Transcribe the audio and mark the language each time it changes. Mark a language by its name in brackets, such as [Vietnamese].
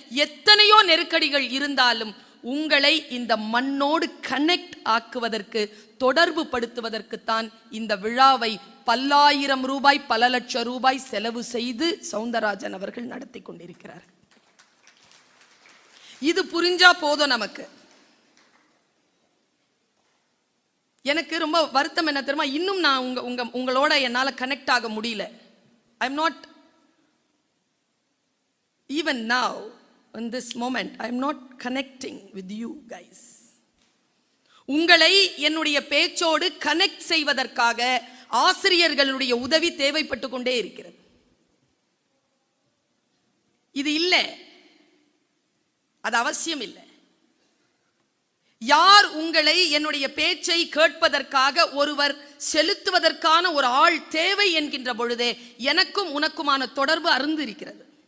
[Tamil] எத்தனையோ நெருக்கடிகள் இருந்தாலும் உங்களை இந்த மண்ணோடு கனெக்ட் ஆக்குவதற்கு, தொடர்பு படுத்துவதற்குத்தான் இந்த விழாவை பல்லாயிரம் ரூபாய், பல லட்சம் ரூபாய் செலவு செய்து சவுந்தரராஜன் அவர்கள் நடத்தி கொண்டிருக்கிறார். இது புரிஞ்சா போதும் நமக்கு. எனக்கு ரொம்ப வருத்தம் என்ன தெரியுமா? இன்னும் நான் உங்களோட என்னால கனெக்ட் ஆக முடியல. [English] I am not even now in this moment I am not connecting with you guys. [Tamil] உங்களை என்னுடைய பேச்சோடு கனெக்ட் செய்வதற்காக ஆசிரியர்களுடைய உதவி தேவைப்பட்டு கொண்டே இருக்கிறது. இது இல்லை, அது அவசியம் இல்லை. யார் உங்களை என்னுடைய பேச்சை கேட்பதற்காக ஒருவர் செலுத்துவதற்கான ஒரு ஆள் தேவை என்கின்ற பொழுதே எனக்கும் உனக்குமான தொடர்பு அருந்து இருக்கிறது.